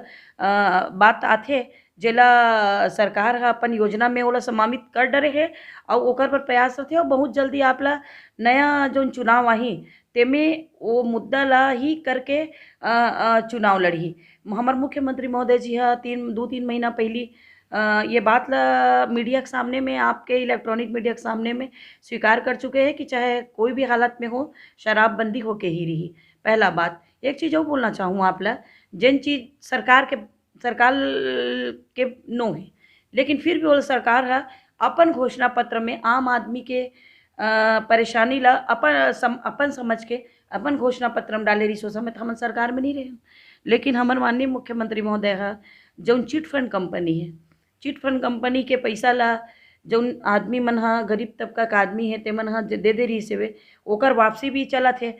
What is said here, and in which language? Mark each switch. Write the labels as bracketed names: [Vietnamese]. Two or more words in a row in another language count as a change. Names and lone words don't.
[Chhattisgarhi] बात आथे जेला सरकार ह अपन योजना में ओला समामित कर डरे हे और ओकर पर प्रयास रथे और बहुत जल्दी आपला नया जोन चुनाव आही तेमे वो मुद्दा ला ही करके चुनाव लड़ही। हमार मुख्यमंत्री महोदय जी ह 2-3 महीना पहली ये बात ला मीडिया के सामने में आपके [English] electronic media [Chhattisgarhi] के सामने में स्वीकार कर चुके हैं कि चाहे कोई भी हालत में हो शराबबंदी होके ही रही। पहला बात एक चीज़ और बोलना चाहूँ आप ला जिन चीज़ सरकार के नो है लेकिन फिर भी वो सरकार है अपन घोषणा पत्र में आम आदमी के परेशानी ला अपन समझ के अपन घोषणा पत्र में डाले रही सो समय हम सरकार में नहीं रहे लेकिन हमारे माननीय मुख्यमंत्री महोदय है जो [English] chit fund company [Chhattisgarhi] है [English] chit fund company [Chhattisgarhi] के पैसा ला जौन आदमी मन ह गरीब तबका का आदमी है ते मन ह दे रही से ओकर वापसी भी चलत है।